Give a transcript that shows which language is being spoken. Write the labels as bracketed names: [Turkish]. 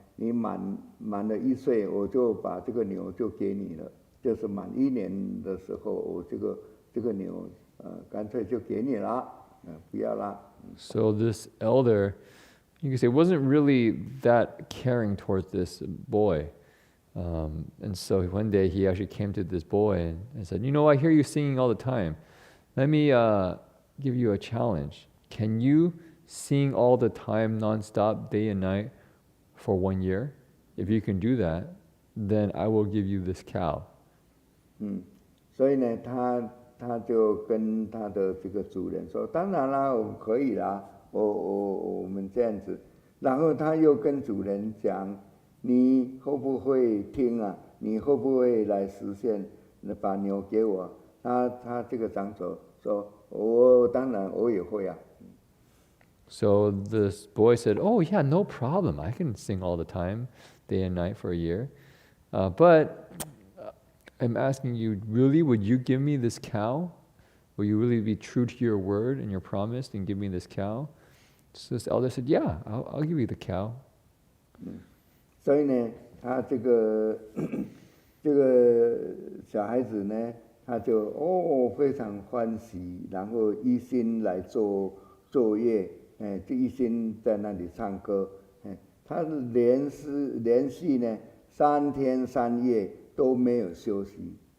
[Chinese] 你满了1岁，我就把这个牛就给你了。就是满1年的时候，我这个牛干脆就给你了，不要了。 [English] So this elder, you could say, wasn't really that caring towards this boy. And so one day he actually came to this boy and said, I hear you singing all the time. Let me give you a challenge. Can you sing all the time, nonstop, day and night, for 1 year? If you can do that, then I will give you this cow. [Chinese] 所以呢，他就跟他的这个主人说，当然啦，我可以啦，我们这样子。然后他又跟主人讲，你会不会听啊？你会不会来实现？把牛给我。他这个长者说，当然我也会啊。 [English] So this boy said, oh yeah, no problem. I can sing all the time, day and night for a year. But I'm asking you, really, would you give me this cow? Will you really be true to your word and your promise and give me this cow? So this elder said, yeah, I'll give you the cow. [Chinese] 所以呢，他这个小孩子呢，他就非常欢喜，然后一心来做业。就一心在那里唱歌，他连续呢3天3夜都没有休息。